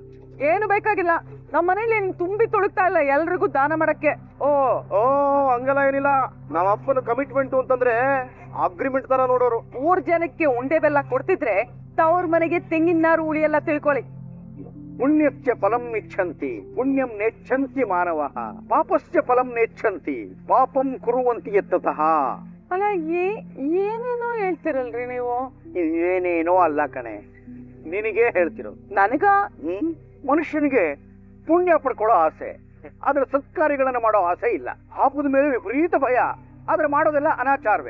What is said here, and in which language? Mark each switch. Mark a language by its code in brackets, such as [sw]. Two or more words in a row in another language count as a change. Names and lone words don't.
[kn] ಏನು ಬೇಕಾಗಿಲ್ಲ, ನಮ್ಮ ಮನೇಲಿ ಏನ್ ತುಂಬಿ ತುಳುಕ್ತಾ ಇಲ್ಲ ಎಲ್ರಿಗೂ ದಾನ ಮಾಡಕ್ಕೆ. ಓ ಓ ಹಂಗೆಲ್ಲ ಏನಿಲ್ಲ. ನಮ್ಮ ಅಪ್ಪನ ಕಮಿಟ್ಮೆಂಟ್ ಅಂತಂದ್ರೆ ಅಗ್ರಿಮೆಂಟ್ ತರ ನೋಡೋರು. 3 ಜನಕ್ಕೆ ಉಂಡೆ ಬೆಲ್ಲ ಕೊಡ್ತಿದ್ರೆ ತವ್ರ ಮನೆಗೆ ತೆಂಗಿನ ನಾರು ಉಳಿಯೆಲ್ಲ ತಿಳ್ಕೊಳ್ಳಿ. [sa] ಪುಣ್ಯಶ್ಚ ಫಲಂ ಇಚ್ಛಂತಿ ಪುಣ್ಯಂ ನೆಚ್ಛಂತಿ ಮಾನವ, ಪಾಪಶ್ಚ ಫಲಂ ನೆಚ್ಛಂತಿ ಪಾಪಂ ಕುರುವಂತಿ ಯತ್ತತಃ. [kn] ಅಲ್ಲ, ಏನೇನೋ ಹೇಳ್ತಿರಲ್ರಿ ನೀವು. ಏನೇನೋ ಅಲ್ಲ ಕಣೆ, ನಿನಗೆ ಹೇಳ್ತಿರೋದು. ನನಗ ಮನುಷ್ಯನಿಗೆ ಪುಣ್ಯ ಪಡ್ಕೊಳ್ಳೋ ಆಸೆ, ಆದ್ರೆ ಸತ್ಕಾರ್ಯಗಳನ್ನ ಮಾಡೋ ಆಸೆ ಇಲ್ಲ. ಪಾಪದ ಮೇಲೆ ವಿಪರೀತ ಭಯ, ಆದ್ರೆ ಮಾಡೋದೆಲ್ಲ ಅನಾಚಾರವೇ.